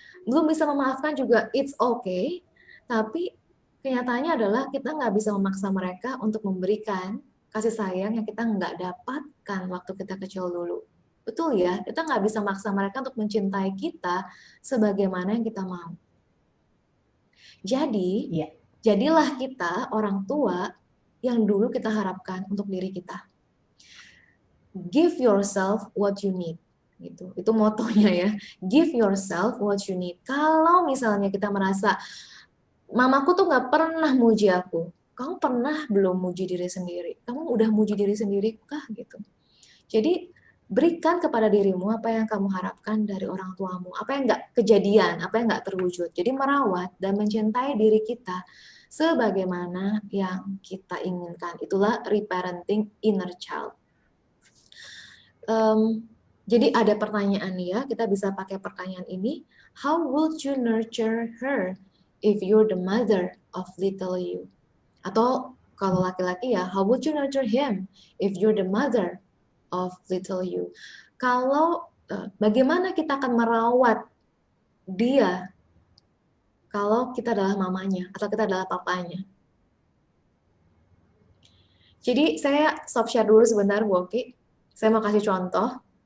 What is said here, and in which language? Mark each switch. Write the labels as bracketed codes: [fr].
[id] Belum bisa memaafkan juga, [en] it's okay. [id] Tapi kenyataannya adalah kita nggak bisa memaksa mereka untuk memberikan kasih sayang yang kita nggak dapatkan waktu kita kecil dulu. Betul ya, kita nggak bisa maksa mereka untuk mencintai kita sebagaimana yang kita mau. Jadi, jadilah kita orang tua yang dulu kita harapkan untuk diri kita. [en] give yourself what you need. [id] Gitu. Itu motonya ya. [en] Give yourself what you need. [id] Kalau misalnya kita merasa mamaku tuh nggak pernah muji aku. Kamu pernah belum muji diri sendiri? Kamu udah muji diri sendiri kah gitu? Jadi berikan kepada dirimu apa yang kamu harapkan dari orang tuamu, apa yang nggak kejadian, apa yang nggak terwujud. Jadi merawat dan mencintai diri kita sebagaimana yang kita inginkan. Itulah reparenting inner child. Jadi ada pertanyaan nih ya, kita bisa pakai pertanyaan ini. [en] How would you nurture her if you're the mother of little you? [id] Atau kalau laki-laki ya, [en] how would you nurture him if you're the mother of little you? [id] Kalau bagaimana kita akan merawat dia kalau kita adalah mamanya atau kita adalah papanya? Jadi saya stop share dulu sebentar, Bu Oki. Saya mau kasih contoh.